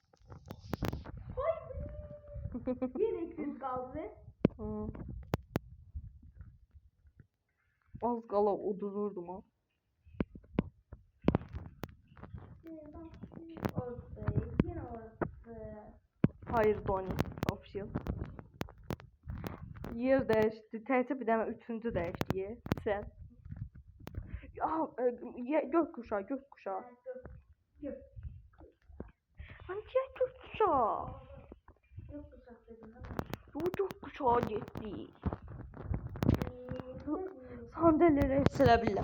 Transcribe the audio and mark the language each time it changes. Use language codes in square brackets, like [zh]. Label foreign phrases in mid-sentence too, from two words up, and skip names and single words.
[tr] Yine 200 kaldı. [az] Az qala uduzurdum ha. [tr] Yine orası. Hayır Doni. Official. [az] Yer dəyişdi. Təkcə bir dənə üçüncü dəyişdi. Sən. [tr] Gök kuşağı, gök kuşağı. Hangi gök kuşağı? [az] Gök kuşağı getdi. Sandalyeleri silə bilirəm.